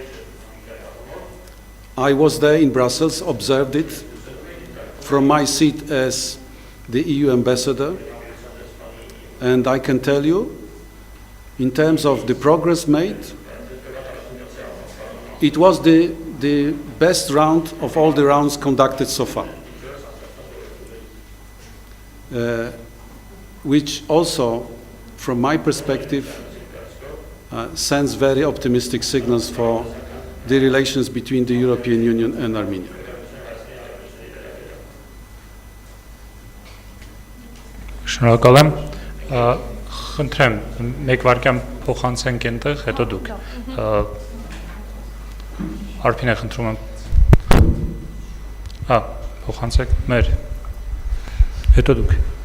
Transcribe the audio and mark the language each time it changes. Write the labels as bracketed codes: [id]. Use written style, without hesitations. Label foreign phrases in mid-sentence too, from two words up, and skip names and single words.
[en] I was there in Brussels, observed it from my seat as the EU ambassador, and I can tell you, in terms of the progress made, it was the best round of all the rounds conducted so far, which also, from my perspective, sends very optimistic signals for the relations between the European Union and Armenia. [hy] Շնորհակալ եմ։ Խնդրեմ, մեկ վարքյան փոխանցենք այնտեղ, հետո դուք։ Արփին է խնդրում եմ։ Փոխանցեք մեր։ Հետո դուք։